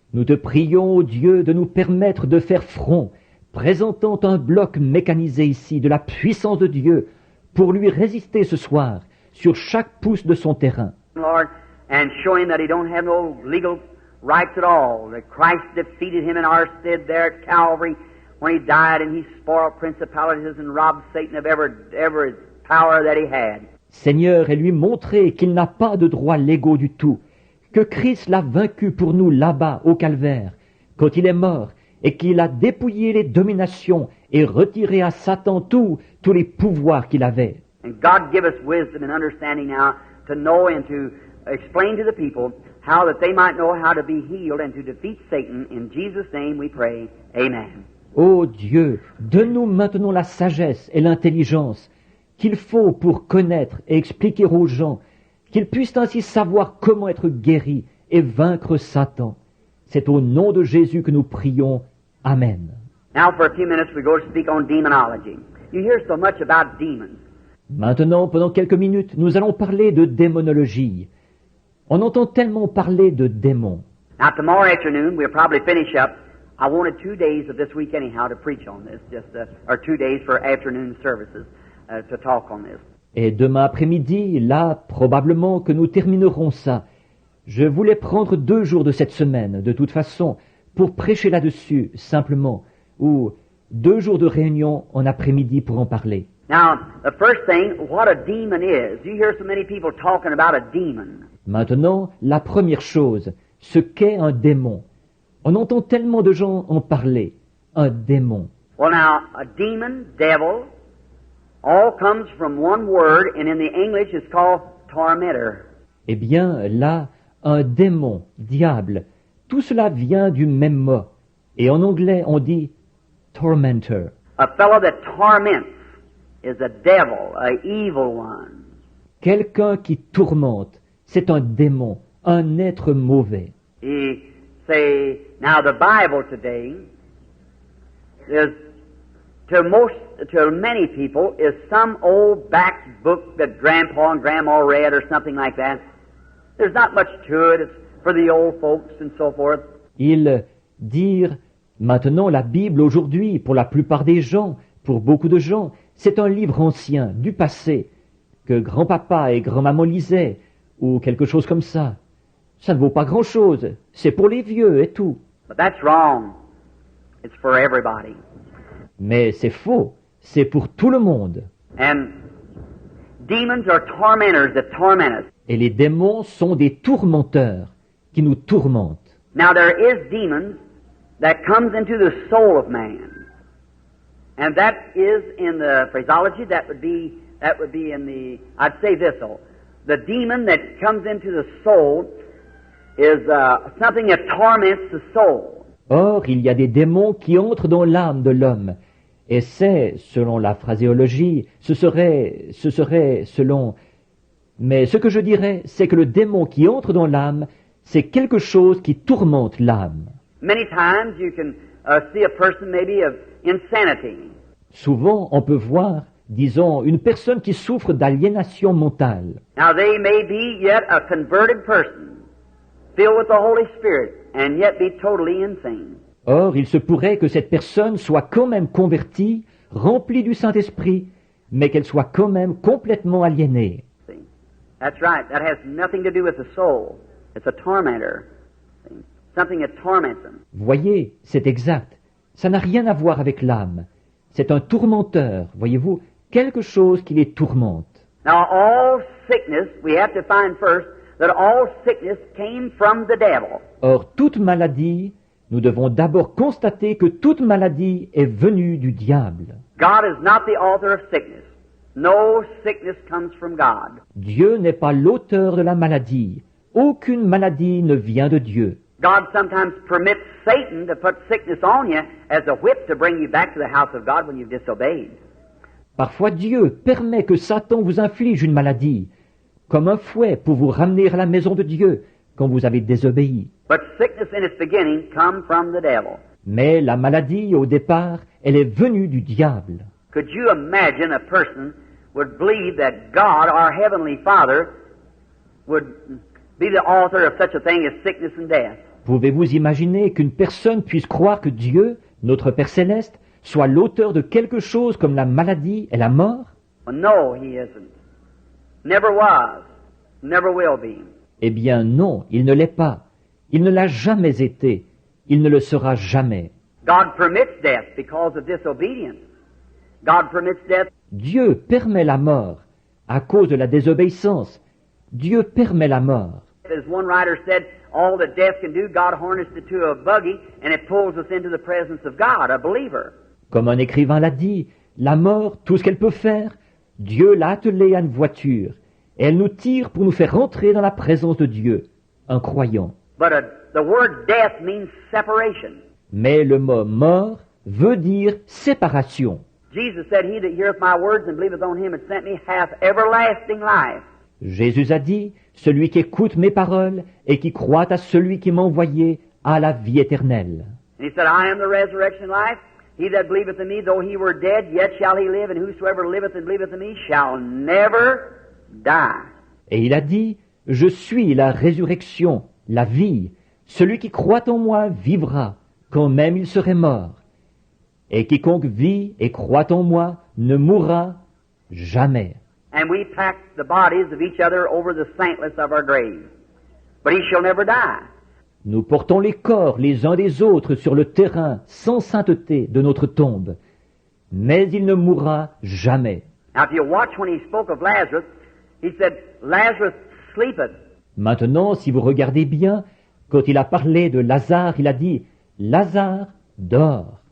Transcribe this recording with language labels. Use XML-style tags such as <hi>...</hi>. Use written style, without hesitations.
<fr>Nous te prions, ô Dieu, de nous permettre de faire front, présentant un bloc mécanisé ici de la puissance de Dieu pour lui résister ce soir sur chaque pouce de son terrain.</fr> <en>Lord, and show Him that He don't have no legal rights at all, that Christ defeated Him in our stead there at Calvary when He died and He spoiled principalities and robbed Satan of every power that he had.</en> <fr>Seigneur, et lui montrer qu'il n'a pas de droits légaux du tout, que Christ l'a vaincu pour nous là-bas au calvaire, quand il est mort, et qu'il a dépouillé les dominations et retiré à Satan tous les pouvoirs qu'il avait.</fr> <en>And God give us wisdom and understanding now to know and to explain to the people how that they might know how to be healed and to defeat Satan. In Jesus' name we pray. Amen.</en> <fr>Ô Dieu, donne-nous maintenant la sagesse et l'intelligence qu'il faut pour connaître et expliquer aux gens, qu'ils puissent ainsi savoir comment être guéris et vaincre Satan. C'est au nom de Jésus que nous prions. Amen.</fr> <en>Now for a few minutes we go to speak on demonology. You hear so much about demons.</en> <fr>Maintenant, pendant quelques minutes, nous allons parler de démonologie. On entend tellement parler de démons.</fr> <en>Now tomorrow afternoon we'll probably finish up. I wanted 2 days of this week anyhow to preach on this, or 2 days for afternoon services to talk on this.</en> <fr>Et demain après-midi, là, probablement que nous terminerons ça. Je voulais prendre 2 jours de cette semaine, de toute façon, pour prêcher là-dessus, simplement, ou 2 jours de réunion en après-midi pour en parler.</fr> <en>Now, the first thing, what a demon is. You hear so many people talking about a demon.</en> <fr>Maintenant, la première chose, ce qu'est un démon. On entend tellement de gens en parler. Un démon.</fr> <en>Well now, a demon, devil, all comes from one word, and in the English it's called tormentor.</en> <fr>Eh bien, là, un démon, diable, tout cela vient du même mot. Et en anglais, on dit tormentor.</fr> <en>A fellow that torments is a devil, a evil one.</en> <fr>Quelqu'un qui tourmente, c'est un démon, un être mauvais.</fr> <en>He say, now the Bible today is, to many people, is some old back book that Grandpa and Grandma read or something like that. There's not much to it. It's for the old folks and so forth.</en> <fr>Ils dirent, maintenant la Bible aujourd'hui, pour la plupart des gens, pour beaucoup de gens, c'est un livre ancien, du passé, que grand-papa et grand-maman lisaient, ou quelque chose comme ça. Ça ne vaut pas grand-chose, c'est pour les vieux et tout.</fr> <en>But that's wrong. It's for everybody.</en> <fr>Mais c'est faux, c'est pour tout le monde.</fr> <en>And demons are tormentors that torment us.</en> <fr>Et les démons sont des tourmenteurs qui nous tourmentent.</fr> <en>Now there is demons that comes into the soul of man. And that is in the phraseology, that would be in the, I'd say this though, the demon that comes into the soul is something that torments the soul.</en> <fr>Or, il y a des démons qui entrent dans l'âme de l'homme. Et c'est, selon la phraséologie, ce serait selon... Mais ce que je dirais, c'est que le démon qui entre dans l'âme, c'est quelque chose qui tourmente l'âme.</fr> <en>Many times you can see a person maybe of insanity.</en> <fr>Souvent, on peut voir, disons, une personne qui souffre d'aliénation mentale.</fr> <en>Now they may be yet a converted person, filled with the Holy Spirit, and yet be totally insane.</en> <fr>Or, il se pourrait que cette personne soit quand même convertie, remplie du Saint-Esprit, mais qu'elle soit quand même complètement aliénée.</fr> <en>See? That's right. That has nothing to do with the soul. It's a tormentor. See? Something that torments them.</en> <fr>Voyez, c'est exact. Ça n'a rien à voir avec l'âme. C'est un tourmenteur, voyez-vous, quelque chose qui les tourmente.</fr> <en>Now all sickness, we have to find first that all sickness came from the devil.</en> <fr>Or, toute maladie, nous devons d'abord constater que toute maladie est venue du diable.</fr> <en>God is not the author of sickness. No sickness comes from God.</en> <fr>Dieu n'est pas l'auteur de la maladie. Aucune maladie ne vient de Dieu.</fr> <en>God sometimes permits Satan to put sickness on you as a whip to bring you back to the house of God when you've disobeyed.</en> <fr>Parfois Dieu permet que Satan vous inflige une maladie, comme un fouet pour vous ramener à la maison de Dieu quand vous avez désobéi.</fr> <en>But sickness in its beginning come from the devil.</en> <fr>Mais la maladie, au départ, elle est venue du diable.</fr> <en>Could you imagine a person would believe that God, our Heavenly Father, would be the author of such a thing as sickness and death?</en> <fr>Pouvez-vous imaginer qu'une personne puisse croire que Dieu, notre Père Céleste, soit l'auteur de quelque chose comme la maladie et la mort?</fr> <en>Well, no, He isn't. Never was. Never will be.</en> <fr>Eh bien non, il ne l'est pas. Il ne l'a jamais été. Il ne le sera jamais.</fr> <en>God permits death because of disobedience. God permits death.</en> <fr>Dieu permet la mort à cause de la désobéissance. Dieu permet la mort.</fr> <en>As one writer said, all that death can do, God harnessed it to a buggy and it pulls us into the presence of God, a believer.</en> <fr>Comme un écrivain l'a dit, la mort, tout ce qu'elle peut faire, Dieu l'a attelée à une voiture, et elle nous tire pour nous faire rentrer dans la présence de Dieu, un croyant.</fr> <en>But the word death means separation.</en> <fr>Mais le mot mort veut dire séparation.</fr> <en>Jesus said, He that heareth my words and believeth on him that sent me hath everlasting life.</en> <fr>Jésus a dit, celui qui écoute mes paroles et qui croit à celui qui m'a envoyé a la vie éternelle.</fr> <en>And he said, I am the resurrection and life. He that believeth in me, though he were dead, yet shall he live, and whosoever liveth and believeth in me shall never die.</en> <fr>Et il a dit, je suis la résurrection, la vie. Celui qui croit en moi vivra, quand même il serait mort. Et quiconque vit et croit en moi ne mourra jamais.</fr> <en>And we pack the bodies of each other over the saintless of our grave. But he shall never die.</en> <fr>Nous portons les corps les uns des autres sur le terrain sans sainteté de notre tombe. Mais il ne mourra jamais.</fr> <en>Now if you watch when he spoke of Lazarus, he said, Lazarus sleepeth.</en> <fr>Maintenant, si vous regardez bien, quand il a parlé de Lazare, il a dit, Lazare dort.</fr>